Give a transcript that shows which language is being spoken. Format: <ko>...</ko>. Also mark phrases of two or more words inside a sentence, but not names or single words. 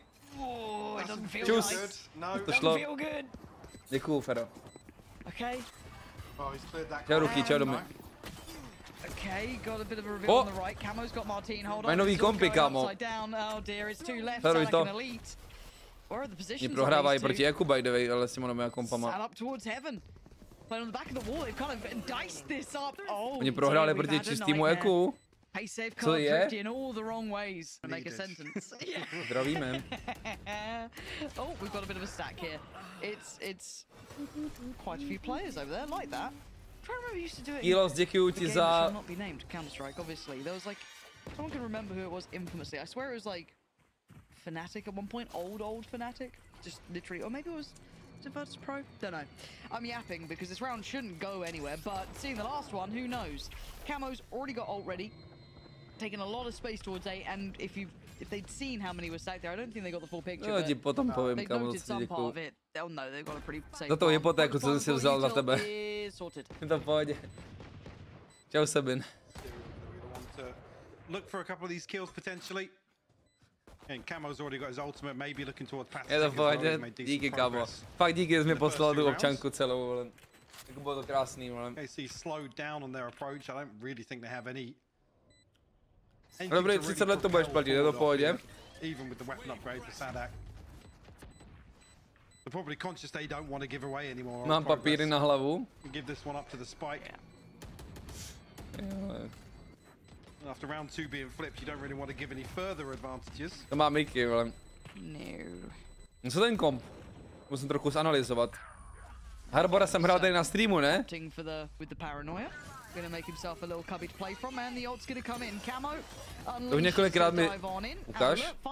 <cs>Čus. To šlo. Děkuju, Fero. Čau ruky, čau domy. O! Mají nový kompy, kámo. Feruj to. Oni prohrávají proti Eku,</cs> <en>by the way,</en> <cs>ale s těma novými kompama. Oni prohráli proti čistýmu Eku. Co je? Zdravíme.</cs> <en>Oh, we've got a bit of a stack here. It's quite a few players over there like that.</en> <cs>Kilos, děkuju ti za...</cs> <en>Not be named Counter-Strike, obviously. There was like, someone can remember who it was infamously. I swear it was like Fnatic at one point, old Fnatic, just literally, or maybe it was Virtus Pro. Don't know. I'm yapping because this round shouldn't go anywhere. But seeing the last one, who knows? Camo's already got ult ready, taking a lot of space towards A, and if they'd seen how many were stacked there, I don't think they got the full picture.</en> <cs>No, ti potom povím, kámo,</cs> <en>noted some part of it. Oh no, they've got a pretty safe.</en> <cs>Za tou hypotéku, co jsem si vzal na tebe. Je to v pohodě. Čau, Sabin.</cs> <en>Look for a couple of these kills potentially. And Camo's already got his ultimate, maybe looking towards Patrick.</en> <cs>Je to v pohodě, díky, kámo. Fakt díky, že jsi mi poslal tu občanku celou, vole. Jako bylo to krásný, vole.</cs> <en>KC slowed down on their approach. I don't really think they have any.</en> <cs>Dobrý, 30 let to budeš platit, je to v pohodě.</cs> <en>Even with the weapon upgrade for Sadak. They're probably conscious they don't want to give away anymore.</en> <cs>Mám papíry na hlavu.</cs> <en>Give this one up to the spike. After round 2 being flipped, you don't really want to give any further advantages.</en> <cs>To má Mickey, vole. No. Co ten komp? Musím trochu zanalizovat. Harbora jsem hrál tady na streamu, ne? To už několikrát mi ukáž.</cs>